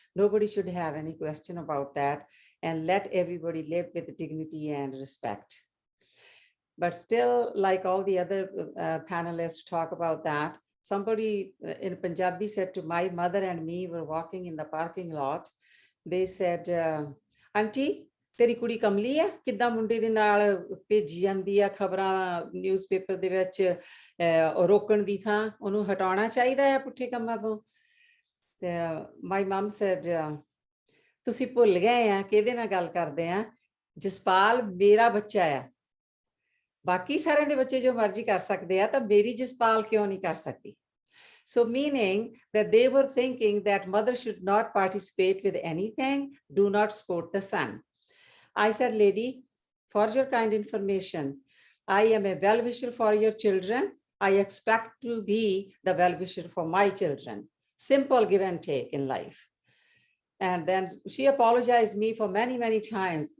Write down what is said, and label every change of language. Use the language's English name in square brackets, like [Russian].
[English] Nobody should have any question about that, and let everybody live with dignity and respect. But still, like all the other panelists talk about that, somebody in Punjabi said to my mother and me, were walking in the parking lot. They said, Auntie, [Punjabi] ਤੇਰੀ ਕੁੜੀ ਕਮਲੀ ਆ ਕਿੱਦਾਂ ਮੁੰਡੇ ਦੇ ਨਾਲ ਭੇਜੀ ਜਾਂਦੀ ਆ ਖਬਰਾਂ ਨਿਊਜ਼ਪੇਪਰ ਦੇ ਵਿੱਚ ਰੋਕਣ ਦੀ ਥਾਂ ਉਹਨੂੰ ਹਟਾਉਣਾ ਚਾਹੀਦਾ ਹੈ ਪੁੱਠੇ ਕੰਮਾਂ ਤੋਂ ਤੇ [English] my mum said [Punjabi] ਤੁਸੀਂ ਭੁੱਲ ਗਏ ਆ ਕਿਹਦੇ ਨਾਲ ਗੱਲ ਕਰਦੇ ਆ ਜਸਪਾਲ ਮੇਰਾ ਬੱਚਾ ਆ ਬਾਕੀ ਸਾਰਿਆਂ ਦੇ ਬੱਚੇ ਜੋ ਮਰਜ਼ੀ ਕਰ ਸਕਦੇ ਆ ਤਾਂ ਮੇਰੀ ਜਸਪਾਲ ਕਿਉਂ ਨਹੀਂ ਕਰ ਸਕਦੀ [English] So meaning that they were thinking that mother should not participate with anything, do not support the son. I said, lady, for your kind information, I am a well-wisher for your children. I expect to be the well-wisher for my children. Simple give and take in life. And then she apologized me for many, many times.